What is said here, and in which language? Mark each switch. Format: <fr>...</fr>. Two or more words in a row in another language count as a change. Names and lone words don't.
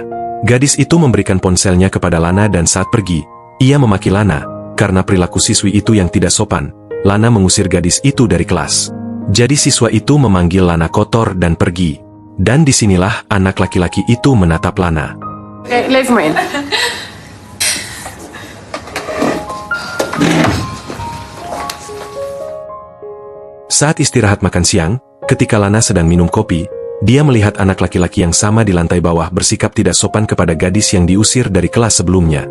<id>Gadis itu memberikan ponselnya kepada Lana dan saat pergi, ia memaki Lana, karena perilaku siswi itu yang tidak sopan. Lana mengusir gadis itu dari kelas. Jadi siswa itu memanggil Lana kotor dan pergi. Dan disinilah anak laki-laki itu menatap Lana.</id> <nl>Lees me in.</nl> <id>Saat istirahat makan siang, ketika Lana sedang minum kopi, dia melihat anak laki-laki yang sama di lantai bawah bersikap tidak sopan kepada gadis yang diusir dari kelas sebelumnya.</id>